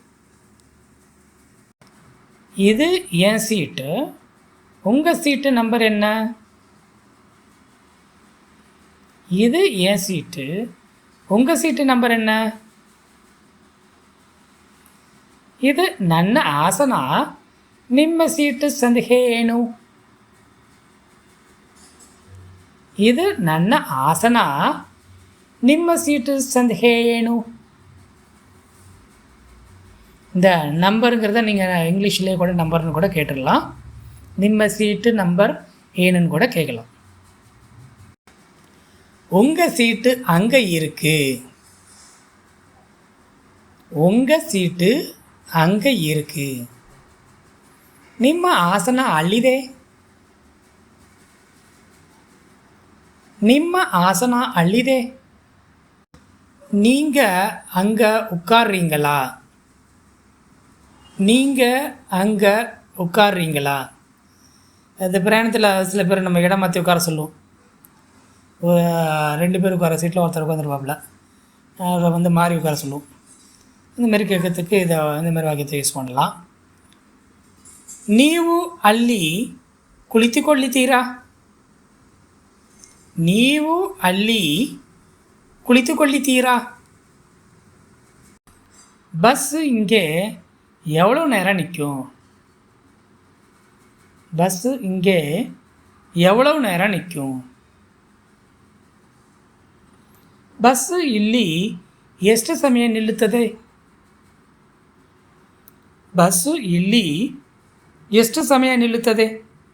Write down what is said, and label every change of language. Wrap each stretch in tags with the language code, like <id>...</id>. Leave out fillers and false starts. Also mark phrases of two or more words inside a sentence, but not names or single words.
<ta>இது என் சீட்டு. உங்கள்</ta> <en>seat number</en> <ta>என்ன? இது என் சீட்டு. உங்கள்</ta> <en>seat number</en> <ta>என்ன?</ta> <kn>ಇದು ನನ್ನ ಆಸನ. ನಿಮ್ಮ ಸೀಟು ಸಂಖ್ಯೆ ಏನು? ಇದು ನನ್ನ ಆಸನ. ನಿಮ್ಮ சீட்டு ಸಂಖ್ಯೆ ಏನು?</kn> <ta>இந்த நம்பருங்கிறத நீங்கள் இங்கிலீஷ்லேயே கூட நம்பர்னு கூட கேட்டுடலாம். ನಿಮ್ಮ சீட்டு நம்பர் ஏனுன்னு கூட கேட்கலாம். உங்கள் சீட்டு அங்கே இருக்கு. உங்கள் சீட்டு அங்கே இருக்கு.</ta> <kn>ನಿಮ್ಮ ಆಸನ ಅಲ್ಲಿದೆ. ನಿಮ್ಮ ಆಸನ ಅಲ್ಲಿದೆ.</kn> <ta>நீங்கள் அங்கே உட்கார்றீங்களா? நீங்கள் அங்கே உட்கார்றீங்களா? இந்த பிரயாணத்தில் சில பேர் நம்ம இடம் மாற்றி உட்கார சொல்லுவோம். 2 பேர் உட்கார சீட்டில் ஒருத்தர் உட்காந்துருப்பாப்புல, அதை வந்து மாறி உட்கார சொல்லுவோம். இந்தமாரி கேட்கறதுக்கு இதை இந்தமாரி வாக்கியத்தை யூஸ் பண்ணலாம்.</ta> <kn>ನೀವು ಅಲ್ಲಿ ಕುಳಿತುಕೊಳ್ಳುತ್ತೀರಾ? ನೀವು ಅಲ್ಲಿ ಕುಳಿತುಕೊಳ್ಳುತ್ತೀರಾ?</kn> <ta>பஸ் இங்கே எவ்வளோ நேரம் நிற்கும்? பஸ்ஸு இங்கே எவ்வளவு நேரம் நிற்கும்?</ta> <kn>ಬಸ್ಸು ಇಲ್ಲಿ ಎಷ್ಟು ಸಮಯ ನಿಲ್ಲುತ್ತದೆ? ಬಸ್ಸು ಇಲ್ಲಿ ಎಷ್ಟು ಸಮಯ ನಿಲ್ಲುತ್ತದೆ?</kn>